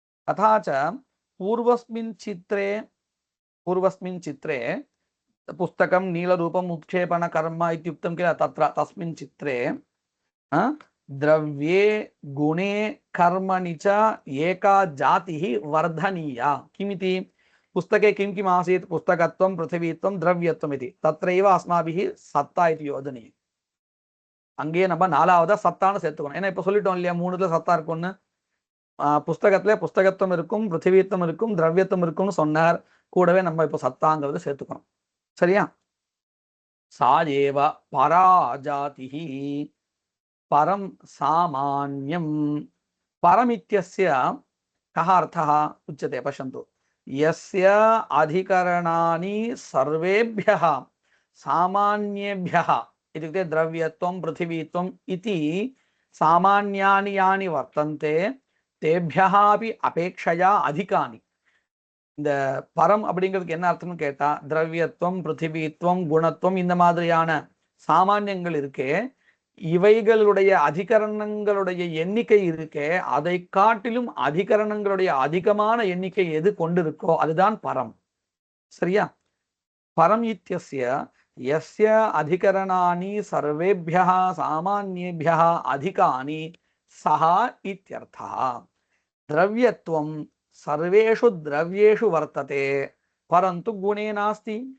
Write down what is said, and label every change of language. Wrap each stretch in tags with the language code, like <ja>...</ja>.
<sa>तथा च पूर्वस्मिन् चित्रे पुस्तकं नीलरूपम् उत्क्षेपण कर्म इत्युक्तं किल, तत्र तस्मिन् चित्रे द्रव्ये गुणे कर्मणि च एका जातिः वर्धनीया। किमिति पुस्तके किं किम् आसीत्? पुस्तकत्वं, पृथिवीत्वं, द्रव्यत्वम् इति। तत्रैव अस्माभिः सत्ता इति योजनीयम्.</sa> <ta>அங்கேயே நம்ம நாலாவதா சத்தான்னு சேர்த்துக்கணும். ஏன்னா இப்ப சொல்லிட்டோம் இல்லையா, 3ல சத்தா இருக்கும்னு. புஸ்தகத்துல புஸ்தகத்துவம் இருக்கும், பிருத்திவித்துவம் இருக்கும், திரவியத்துவம் இருக்கும்னு சொன்னார். கூடவே நம்ம இப்போ சத்தாங்கிறத சேர்த்துக்கணும். சரியா?</ta> <sa>சாயேவ பராஜாதிஹி பரம் சாமான்யம். परमित्यस्य कः अर्थः उच्यते? पश्यन्तु, यस्य अधिकरणानि सर्वेभ्यः सामान्येभ्यः इत्युक्ते द्रव्यत्वं, पृथिवीत्वम् इति सामान्यानि यानि वर्तन्ते तेभ्यः अपि अपेक्षया अधिकानि.</sa> <ta>இந்த பரம் அப்படிங்கிறதுக்கு என்ன அர்த்தம்னு கேட்டா, திரவியத்துவம், பிருத்திவித்துவம், குணத்துவம் இந்த மாதிரியான சாமானியங்கள் இருக்கே, இவைகளுடைய அதிகரணங்களுடைய எண்ணிக்கை இருக்கே, அதை காட்டிலும் அதிகரணங்களுடைய அதிகமான எண்ணிக்கை எது கொண்டிருக்கோ அதுதான் பரம். சரியா?</ta> <sa>பரம் இத்யஸ்ய யஸ்ய அதிகரணானி சர்வேभ्यः சாமான்யேभ्यः அதிகானி சஹா இத்யர்த்தः. द्रव्यत्वं सर्वेषु द्रव्येषु वर्तते परन्तु गुणे नास्ति.</sa>